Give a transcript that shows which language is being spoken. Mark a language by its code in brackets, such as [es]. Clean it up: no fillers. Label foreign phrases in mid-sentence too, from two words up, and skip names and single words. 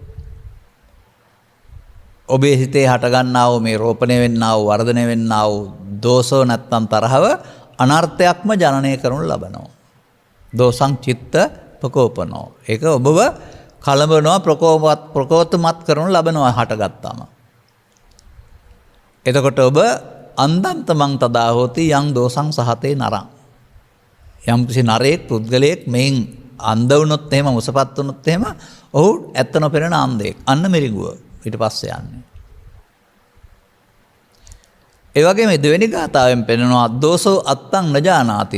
[si] ඔබේ හිතේ හට ගන්නා වූ මේ රෝපණය වෙන්නා වූ වර්ධනය වෙන්නා වූ දෝෂෝ නැත්නම් තරහව අනර්ථයක්ම ජනනය කරනු ලබනවා. [pi] දෝසං චිත්ත ප්‍රකෝපනෝ. [si] ඒක ඔබව කලඹනවා ප්‍රකෝපමත් කරනු ලබනවා හටගත්තාම. එතකොට ඔබ [pi] අන්දන්තමං තදා හෝති යං දෝසං සහතේ නරං. [si] යම් කිසි නරේක් පුද්ගලයෙක් මෙයින් අන්ධ වුණොත් එහෙම මුසපත් වුණොත් එහෙම ඔහු ඇත්ත නොපෙනෙන අන්ධයෙක්. අන්න මිරිඟුව ඊට පස්සේ යන්නේ. ඒ වගේම දෙවෙනි ගාථාවෙන් පෙන්නනවා [pi] දෝසෝ අත්තං නජානාති.